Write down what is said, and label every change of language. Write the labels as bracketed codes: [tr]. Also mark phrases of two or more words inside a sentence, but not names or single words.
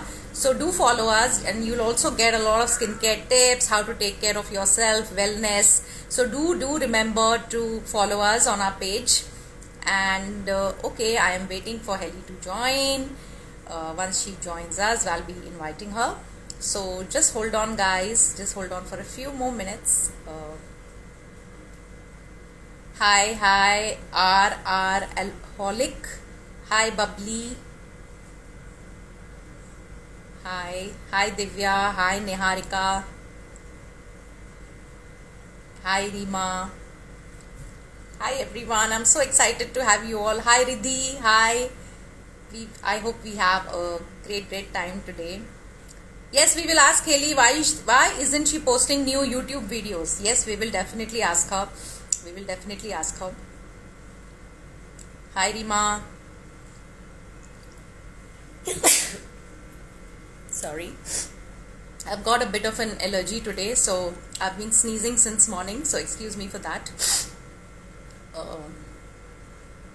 [en] So do follow us, and you'll also get a lot of skincare tips, how to take care of yourself, wellness. So do remember to follow us on our page. And okay, I am waiting for Haley to join. Once she joins us, I'll be inviting her. So just hold on, guys. Just hold on for a few more minutes. Hi, RR Alcoholic. Hi, Bubbly. Hi, Divya. Hi, Neharika. Hi, Rima. Hi, everyone. I'm so excited to have you all. Hi, Riddhi. Hi. I hope we have a great time today. Yes, we will ask Haley why isn't she posting new YouTube videos. Yes, we will definitely ask her. Hi, Rima. Sorry, I've got a bit of an allergy today, so I've been sneezing since morning, so excuse me for that.